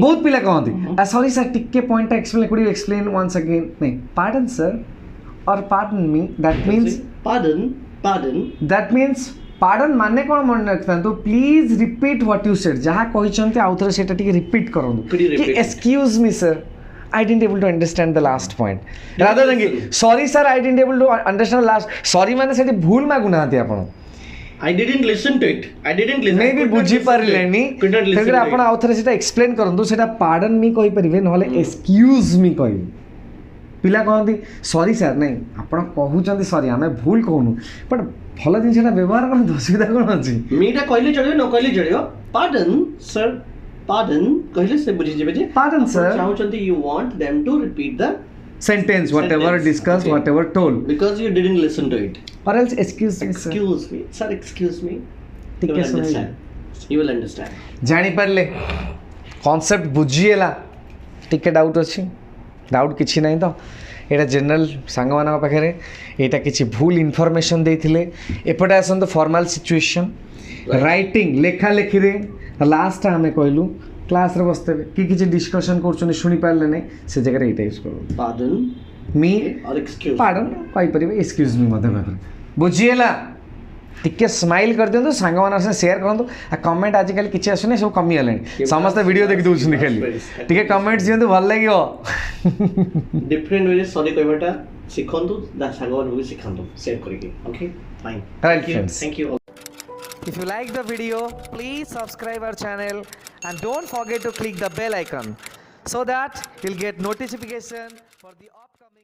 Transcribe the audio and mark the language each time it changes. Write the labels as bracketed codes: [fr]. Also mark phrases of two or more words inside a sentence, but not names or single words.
[or] ବହୁତ ପିଲା କହନ୍ତି [en] sorry sir [or] ଟିକେ ପଏଣ୍ଟଟା ଏକ୍ସପ୍ଲେନ୍ [en] could you explain once again ନାଇଁ pardon sir or pardon me that means Pardon. that means pardon [or] ମାନେ କ'ଣ ମନେ ରଖିଥାନ୍ତୁ [en] please repeat what you said [or] ଯାହା କହିଛନ୍ତି ଆଉ ଥରେ ସେଇଟା ଟିକେ ରିପିଟ୍ କରନ୍ତୁ [en] Could you କି repeat? excuse me sir I didn't able to understand the last point. Rather than sorry sir I didn't able to understand the last. [or] Sorry ମାନେ ସେଠି ଭୁଲ ମାଗୁନାହାନ୍ତି ଆପଣ [en] I didn't listen to it. I didn't listen. [or] ମେ ବି ବୁଝିପାରିଲେନି ତେଣୁକରି ଆପଣ ଆଉ ଥରେ ସେଟା ଏକ୍ସପ୍ଲେନ୍ କରନ୍ତୁ ସେଟା [en] pardon me [or] କହିପାରିବେ ନହେଲେ [en] excuse me [or] କହିବେ ପିଲା କହନ୍ତି [en] sorry sir [or] ନାଇଁ ଆପଣ କହୁଛନ୍ତି ସରି ଆମେ ଭୁଲ କହୁନୁ ବଟ୍ ଭଲ ଜିନିଷଟା ବ୍ୟବହାର କରନ୍ତୁ ଅସୁବିଧା କ'ଣ ଅଛି ମିଟା କହିଲେ ଚଳିବ ନ କହିଲେ ଚଳିବ [en] Pardon sir. [or] Pardon କହିଲେ ସେ ବୁଝିଯିବେ ଯେ [en] Pardon, sir. ଚାହୁଁଛନ୍ତି you want them to repeat the sentence whatever discussed Okay. whatever told because you didn't listen to it. or else excuse me sir Excuse me. Sir, excuse me. You ଟିକେ will ଶୁଣିଲେ understand. You will understand. [or] ଜାଣିପାରିଲେ କନସେପ୍ଟ ବୁଝିହେଲା ଟିକେ ଡାଉଟ୍ ଅଛି ଡାଉଟ୍ କିଛି ନାହିଁ ତ ଏଇଟା ଜେନେରାଲ ସାଙ୍ଗମାନଙ୍କ ପାଖରେ ଏଇଟା କିଛି ଭୁଲ ଇନଫର୍ମେସନ୍ ଦେଇଥିଲେ ଏପଟେ ଆସନ୍ତୁ [en] formal situation writing [or] ଲେଖାଲେଖିରେ ଲାଷ୍ଟଟା ଆମେ କହିଲୁ କ୍ଲାସ୍ରେ ବସିଥିବେ କି କିଛି ଡିସ୍କସନ୍ କରୁଛନ୍ତି ଶୁଣିପାରିଲେ ନାହିଁ ସେ ଜାଗାରେ ଏଇଟା ୟୁଜ୍ କରନ୍ତୁ [en] Pardon ମି or excuse. [or] ପାର୍ଡନ୍ କହିପାରିବେ [en] excuse me [or] ମଧ୍ୟ କହିପାରିବେ ବୁଝିହେଲା ଟିକେ ସ୍ମାଇଲ୍ କରିଦିଅନ୍ତୁ ସାଙ୍ଗମାନଙ୍କ ସହ ସେୟାର କରନ୍ତୁ ଆଉ କମେଣ୍ଟ ଆଜିକାଲି କିଛି ଆସୁନି ସବୁ କମିଗଲାଣି ସମସ୍ତେ ଭିଡ଼ିଓ ଦେଖି ଦେଉଛନ୍ତି ଖାଲି ଟିକେ କମେଣ୍ଟ ଦିଅନ୍ତୁ ଭଲ ଲାଗିବ [en] Different ways sorry [or] କହିବାଟା ଶିଖନ୍ତୁ ସାଙ୍ଗମାନଙ୍କୁ ବି ଶିଖାନ୍ତୁ ସେୟାର କରିକି [en] okay fine Right, friends. thank you If you like the video, please subscribe our channel and don't forget to click the bell icon so that you'll get notification for the